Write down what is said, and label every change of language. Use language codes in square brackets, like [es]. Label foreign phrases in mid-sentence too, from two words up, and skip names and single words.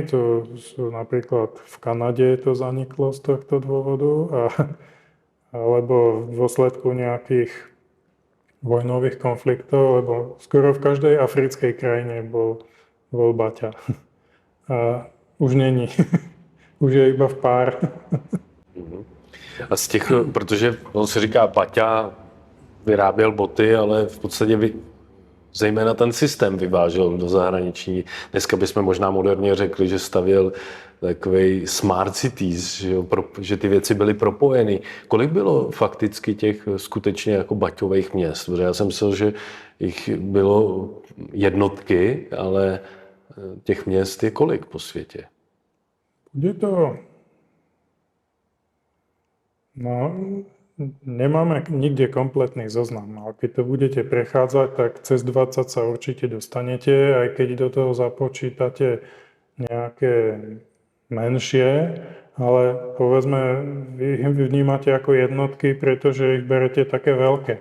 [sk] To sú napríklad v Kanade to zaniklo z tohto dôvodu, alebo v dôsledku nejakých vojnových konfliktov, lebo skoro v každej africkej krajine bol baťa. A už není. Už je iba v pár. [cs] A z těch, protože on se říká, Baťa vyráběl boty, ale v podstatě zejména ten systém vyvážel do zahraničí. Dneska bychom možná moderně řekli, že stavěl takovej smart cities, že ty věci byly propojeny. Kolik bylo fakticky těch skutečně jako baťových měst? Protože já jsem myslel, že jich bylo jednotky, ale těch měst je kolik po světě? Bude to... No, [sk] nemáme nikde kompletný zoznam, ale keď to budete prechádzať, tak cez 20 sa určite dostanete, aj keď do toho započítate nejaké menšie, ale povedzme, vy ich vnímate ako jednotky, pretože ich berete také veľké.